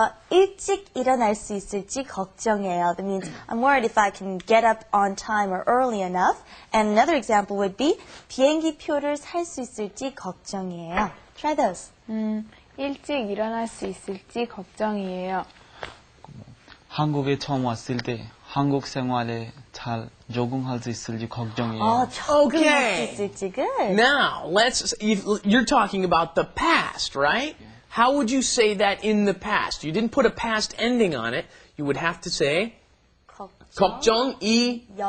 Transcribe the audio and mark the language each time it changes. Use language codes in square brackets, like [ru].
[ko] 일찍 일어날 수 있을지 걱정이에요. [en] That means I'm worried if I can get up on time or early enough. And another example would be [ko] 비행기 표를 살 수 있을지 걱정이에요. [en] Try those. [ko] 일찍 일어날 수 있을지 걱정이에요. 한국에 처음 왔을 때 한국 생활에 잘 적응할 수 있을지 걱정이에요. 적응할 수 있을지. [en] Good. Now, you're talking about the past, right? How would you say that in the past? You didn't put a past ending on it. You would have to say [ko] 걱정이었어요.